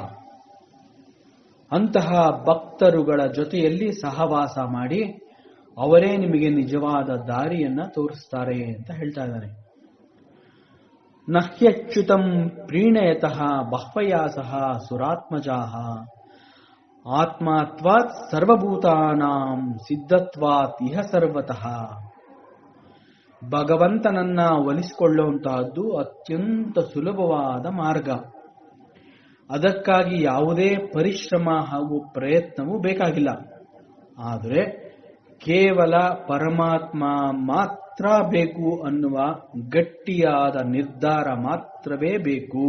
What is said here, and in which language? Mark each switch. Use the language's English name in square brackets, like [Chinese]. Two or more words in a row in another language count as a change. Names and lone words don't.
[Kannada] ಅಂತಹ ಭಕ್ತರುಗಳ ಜೊತೆಯಲ್ಲಿ ಸಹವಾಸ ಮಾಡಿ ಅವರೇ ನಿಮಗೆ ನಿಜವಾದ ದಾರಿಯನ್ನ ತೋರಿಸ್ತಾರೆ ಅಂತ ಹೇಳ್ತಾ ಇದ್ದಾರೆ. [Sanskrit] ನಹ್ಯಚ್ಯುತಂ ಪ್ರೀಣಯತಃ ಬಹ್ವಯಾಸಃ ಸುರಾತ್ಮಜಾಃ ಆತ್ಮಾತ್ವಾತ್ ಸರ್ವಭೂತಾನಾಂ ಸಿದ್ಧತ್ವಾತ್ ಇಹ ಸರ್ವತಃ. [Kannada] ಭಗವಂತನನ್ನ ಒಲಿಸಿಕೊಳ್ಳುವಂತಹದ್ದು ಅತ್ಯಂತ ಸುಲಭವಾದ ಮಾರ್ಗ. ಅದಕ್ಕಾಗಿ ಯಾವುದೇ ಪರಿಶ್ರಮ ಹಾಗೂ ಪ್ರಯತ್ನವೂ ಬೇಕಾಗಿಲ್ಲ. ಆದರೆ ಕೇವಲ ಪರಮಾತ್ಮ ಮಾತ್ರ ಬೇಕು ಅನ್ನುವ ಗಟ್ಟಿಯಾದ ನಿರ್ಧಾರ ಮಾತ್ರವೇ ಬೇಕು.